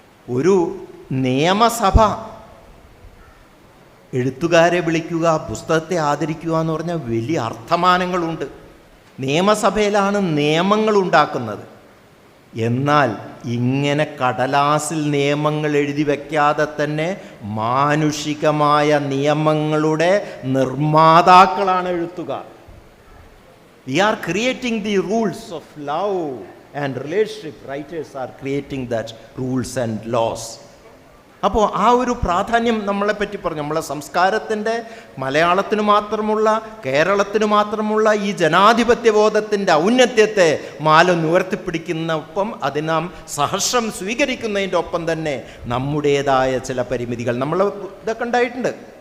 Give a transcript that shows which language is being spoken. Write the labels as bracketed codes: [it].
[ml] ഒരു നിയമസഭ എഴുത്തുകാരെ വിളിക്കുക, പുസ്തകത്തെ ആദരിക്കുക എന്ന് പറഞ്ഞാൽ വലിയ അർത്ഥമാനങ്ങളുണ്ട്. നിയമസഭയിലാണ് നിയമങ്ങൾ ഉണ്ടാക്കുന്നത്. എന്നാൽ ഇങ്ങനെ കടലാസിൽ നിയമങ്ങൾ എഴുതി വയ്ക്കാതെ തന്നെ മാനുഷികമായ നിയമങ്ങളുടെ നിർമ്മാതാക്കളാണ് എഴുത്തുകാർ. [en] We are creating the rules of love and relationship. Writers are creating that rules and laws. [ml] അപ്പോൾ ആ ഒരു പ്രാധാന്യം നമ്മളെപ്പറ്റി പറഞ്ഞു. നമ്മളെ സംസ്കാരത്തിൻ്റെ, മലയാളത്തിന് മാത്രമുള്ള, കേരളത്തിന് മാത്രമുള്ള ഈ ജനാധിപത്യ ബോധത്തിൻ്റെ ഔന്നത്യത്തെ മാലൊന്ന് ഉയർത്തിപ്പിടിക്കുന്ന ഒപ്പം അത് നാം സഹർഷം സ്വീകരിക്കുന്നതിൻ്റെ ഒപ്പം തന്നെ നമ്മുടേതായ ചില പരിമിതികൾ നമ്മൾ ഇതൊക്കെ ഉണ്ടായിട്ടുണ്ട്.